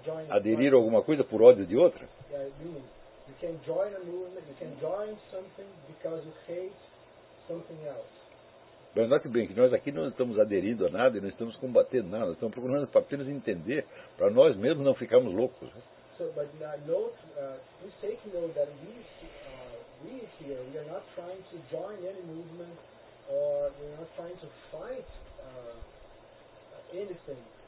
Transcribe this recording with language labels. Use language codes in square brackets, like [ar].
[pt] Aderir a alguma coisa por ódio de outra? [en] You can join a movement, you can join something because you hate something else. [pt] Mas note bem que nós aqui não estamos aderindo a nada e não estamos combatendo nada, estamos procurando apenas entender para nós mesmos não ficarmos loucos. [en] So, but note, please take note that we here, we are not trying to join any movement or we are not trying to fight anything.